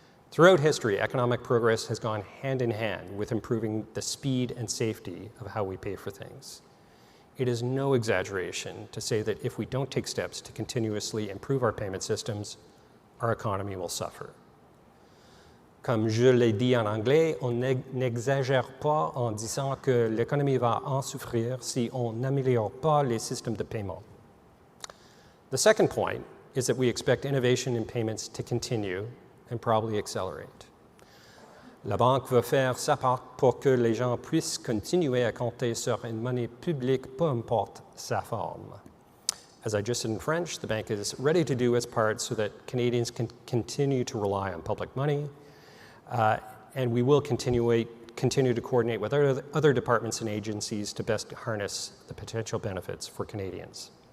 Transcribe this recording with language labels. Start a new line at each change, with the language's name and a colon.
English: Throughout history, economic progress has gone hand in hand with improving the speed and safety of how we pay for things. It is no exaggeration to say that if we don't take steps to continuously improve our payment systems, our economy will suffer.
French: Comme je l'ai dit en anglais, on n'exagère pas en disant que l'économie va en souffrir si on n'améliore pas les systèmes de paiement.
English: The second point is that we expect innovation in payments to continue and probably accelerate.
French: La banque veut faire sa part pour que les gens puissent continuer à compter sur une monnaie publique, peu importe sa forme.
English: As I just said in French, the bank is ready to do its part so that Canadians can continue to rely on public money, and we will continue to coordinate with other departments and agencies to best harness the potential benefits for Canadians.